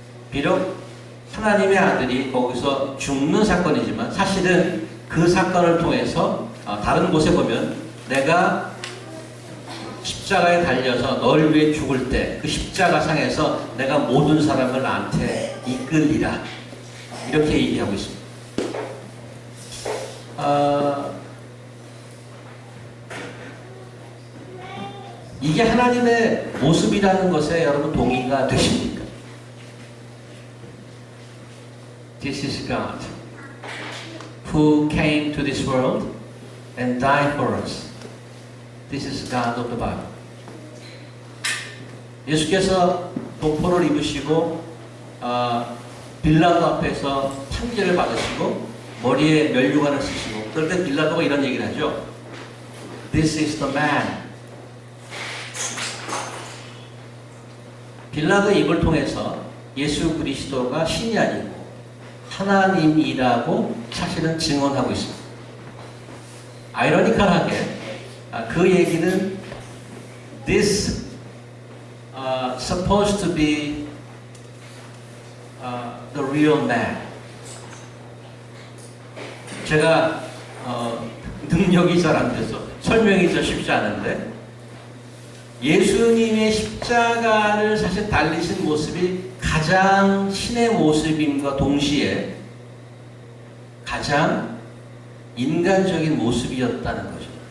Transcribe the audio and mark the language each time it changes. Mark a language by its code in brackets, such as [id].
[ko] 비록 하나님의 아들이 거기서 죽는 사건이지만 사실은 그 사건을 통해서 다른 곳에 보면 내가 십자가에 달려서 너를 위해 죽을 때 그 십자가 상에서 내가 모든 사람을 나한테 이끌리라 이렇게 얘기하고 있습니다. 이게 하나님의 모습이라는 것에 여러분 동의가 되십니까? [en] This is God. who came to this world and died for us. This is God of the Bible. [ko] 예수께서 도포를 입으시고 빌라도 앞에서 판결을 받으시고 머리에 면류관을 쓰시고 그럴 때 빌라도가 이런 얘기를 하죠. [en] This is the man. [ko] 빌라도의 입을 통해서 예수 그리스도가 신이 아니고 하나님이라고 사실은 증언하고 있습니다. 아이러니컬하게 그 얘기는 [en] this supposed to be the real man. [ko] 제가 능력이 잘 안 돼서 설명이 좀 쉽지 않은데 예수님의 십자가를 사실 달리신 모습이 가장 신의 모습임과 동시에 가장 인간적인 모습이었다는 거죠.